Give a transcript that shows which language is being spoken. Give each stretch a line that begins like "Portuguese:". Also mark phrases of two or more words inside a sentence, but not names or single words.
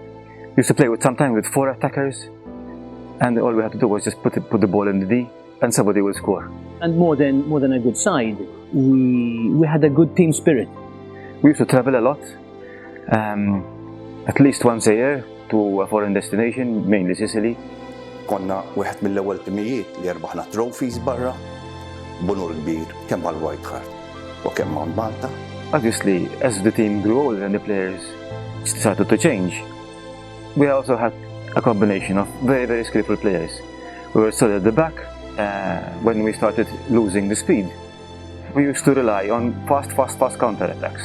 English: We used to play sometimes with 4 attackers, and all we had to do was just put the ball in the D, and somebody will score. And more than a good side, we had a good team spirit. We used to travel a lot, at least once a year to a foreign destination, mainly Sicily.
Maltese: Konna wieħed mill-ewwel timijiet li rbaħna trophies barra, bunur kbir kemm għall-White Hart u kemm ma' Malta.
English: Obviously, as the team grew older and the players started to change, we also had a combination of very, very skillful players. We were still at the back when we started losing the speed. We used to rely on fast counter-attacks.